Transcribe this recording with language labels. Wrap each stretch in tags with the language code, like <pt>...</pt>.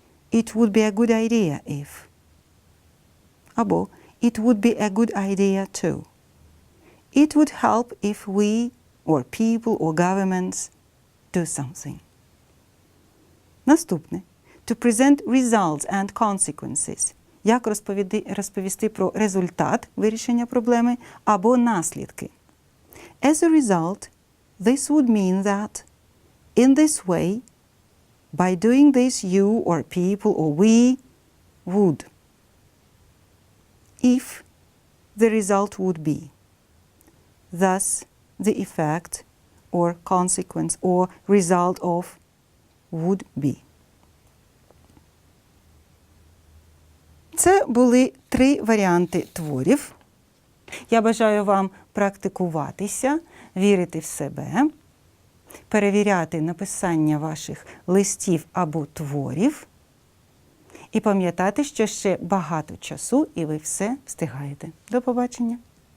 <en>It would be a good idea if.</en> <uk>Або</uk> <en>it would be a good idea too. It would help if we, or people, or governments do something.</en> <uk>Наступне.</uk> <en>To present results and consequences.</en> <uk>Як розповісти про результат вирішення проблеми або наслідки.</uk> <en>As a result, this would mean that, in this way, by doing this you or people or we would. If the result would be. Thus, the effect or consequence or result of would be.</en> <uk>Це були 3 варіанти творів. Я бажаю вам практикуватися, вірити в себе, перевіряти написання ваших листів або творів і пам'ятати, що ще багато часу і ви все встигаєте. До побачення!</uk>